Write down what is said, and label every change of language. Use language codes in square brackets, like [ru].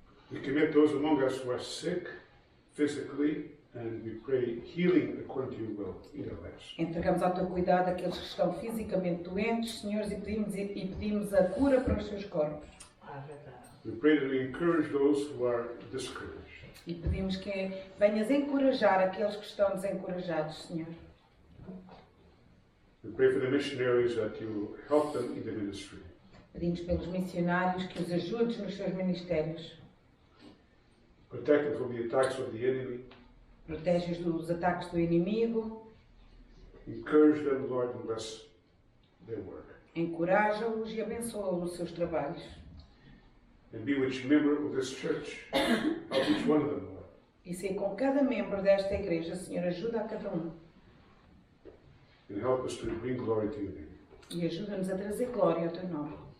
[en] We commit those among us who are sick physically, and we pray healing according to your will in their lives. [pt] Entregamos ao teu cuidado aqueles que estão fisicamente doentes, senhores, e pedimos a cura para os seus corpos. [en] We pray that we encourage those who are discouraged. [pt] E pedimos que venhas encorajar aqueles que estão desencorajados, Senhor. [en] We pray for the missionaries that you help them in the ministry. [pt] Pedimos pelos missionários que os ajudes nos seus ministérios. [en] Protect them from the attacks of the enemy. [pt] Protege-os dos ataques do inimigo. [en] Encourage them, Lord, and bless their work. [pt] Encoraja-os e abençoa-os nos seus trabalhos. [en] And be with each member of this church. Help each one of them, Lord. [pt] E ser com cada membro desta igreja, Senhor, ajuda a cada um. [en] And help us to bring glory to your name. [pt] E ajuda-nos a trazer glória ao teu nome.